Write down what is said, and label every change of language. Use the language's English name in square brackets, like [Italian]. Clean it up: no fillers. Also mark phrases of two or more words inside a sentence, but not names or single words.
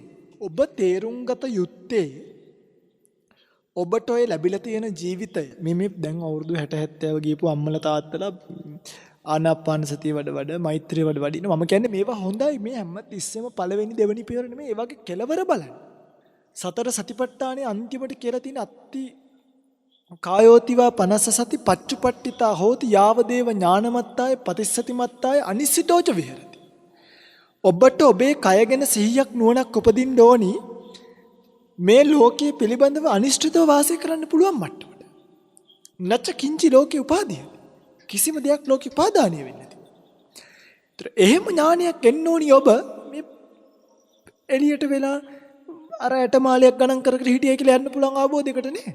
[Sinhala] ඔබ තේරුම් ගත යුත්තේ ඔබට ඔය ලැබිලා තියෙන ජීවිතය මේ දැන් අවුරුදු 60 70 ගියපු අම්මලා තාත්තලා ආනාපාන සතිය වඩ මෛත්‍රිය වඩ ඉන්න මම කියන්නේ මේවා හොඳයි. මේ හැම තිස්සෙම පළවෙනි දෙවෙනි පියවර නෙමෙයි. ඒ වගේ කෙලවර බලන්න. සතර සතිපට්ඨානයේ අන්තිමට කියලා තියෙන [Pali] අත්ති කායෝතිවා පනස්ස සති පච්චුපට්ඨිතා හෝති යාවදේව ඥානමත්තාය පතිස්සතිමත්තාය අනිසිතෝච විහෙරති. [Sinhala] ඔබට ඔබේ කය ගැන සිහියක් නුවණක් උපදින්න ඕනි. මේ ලෝකයේ පිළිබඳව අනිශ්චිතව වාසය කරන්න පුළුවන් මට්ටමට. [Pali] නච්ච කිංචි ලෝකේ උපාදීය. [Sinhala] කිසිම දෙයක් ලෝකේ උපාදානීය වෙන්නේ නැති. ඒතර එහෙම ඥානයක් එන්න ඕනි ඔබ මේ එළියට වෙලා අර ඇටමාලයක් ගණන් කර කර හිටියයි කියලා යන්න පුළුවන් ආબોධයකට නේ.